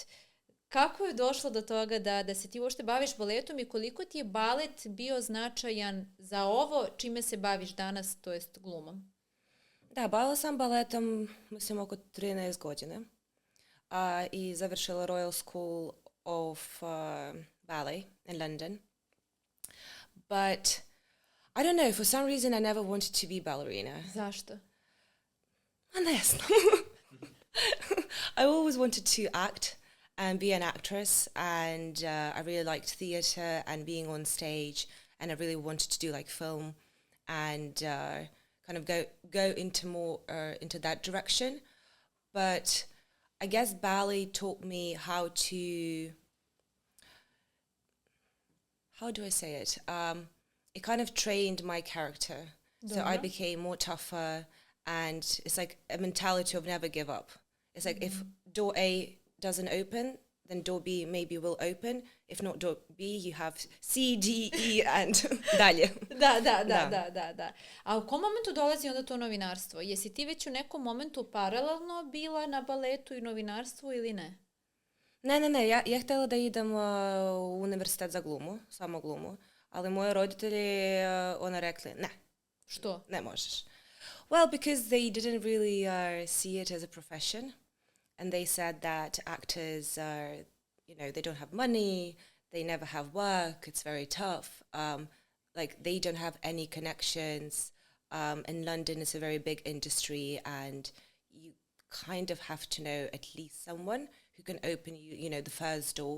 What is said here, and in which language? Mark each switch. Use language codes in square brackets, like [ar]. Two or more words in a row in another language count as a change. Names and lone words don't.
[bs] Kako je došlo do toga da se ti uopšte baviš baletom i koliko ti je balet bio značajan za ovo čime se baviš danas, to jest glumom? Da, bavila sam baletom, mislim, oko 13 godina. I završila Royal School of Ballet in London. [en] But, I don't know, for some reason I never wanted to be ballerina. [bs] Zašto? Ne znam. [en] I always wanted to act and be an actress, and I really liked theatre and being on stage, and I really wanted to do like film and kind of go into more into that direction. But I guess ballet taught me how do I say it? It kind of trained my character. So I became more tougher, and it's like a mentality of never give up. It's like if door A doesn't open, then door B maybe will open. If not door B, you have C, D, E and dalje. [bs] Da. A u kom momentu dolazi onda to novinarstvo? Jesi ti već u nekom momentu paralelno bila na baletu i novinarstvu ili ne? Ne. Ja htjela da idem u univerzitet za glumu, samo glumu, ali moji roditelji ona rekli ne. Što? Ne možeš. [en] Well, because they didn't really see it as a profession. And they said that actors are, they don't have money, they never have work, it's very tough. Like, they don't have any connections. In London, it's a very big industry, and you kind of have to know at least someone who can open you, the first door.